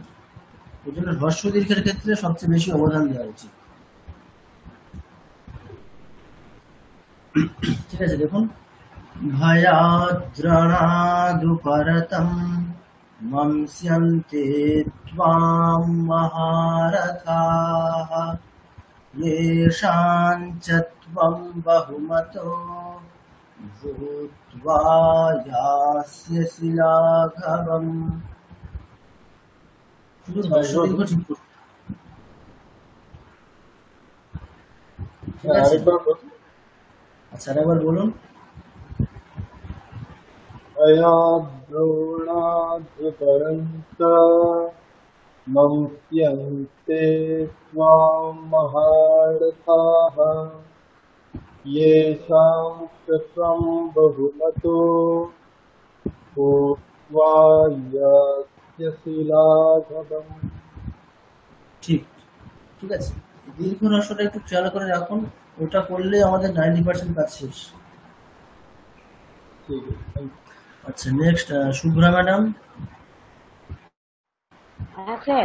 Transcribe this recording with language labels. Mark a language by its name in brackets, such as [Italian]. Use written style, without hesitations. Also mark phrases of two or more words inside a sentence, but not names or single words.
[Bangla] ওই জন্য হ্রস্ব দীর্ঘের ক্ষেত্রে সবচেয়ে বেশি অবদান দেওয়া উচিত, ঠিক আছে? [Sanskrit] দেখুন ভয়াদ্রণাদুপরতম মংস্যন্তে ত্বাম মহারথাঃ येषां च त्वं बहुमतो भूत्वा यास्यसि लाघवम्। [Bangla] শুধু হ্রস্ব দীর্ঘ ঠিক করতে, ঠিক আছে? আচ্ছা আরেকবার বলুন। [Sanskrit] भयाद्रोणाद्युपरन्त मम्प्यन्ते त्वां महारथाः येषां च त्वं बहुमतो भूत्वा यास्यसि लाघवम्। [Bangla] ঠিক ঠিক আছে, দীর্ঘ হ্রস্বটা একটু খেয়াল করে রাখুন, ওটা করলে আমাদের 90% কাজ শেষ। [Hindi] ठीक है, [English] thank you। [Bangla] আচ্ছা নেক্সট শুভ্রা ম্যাডাম। আচ্ছা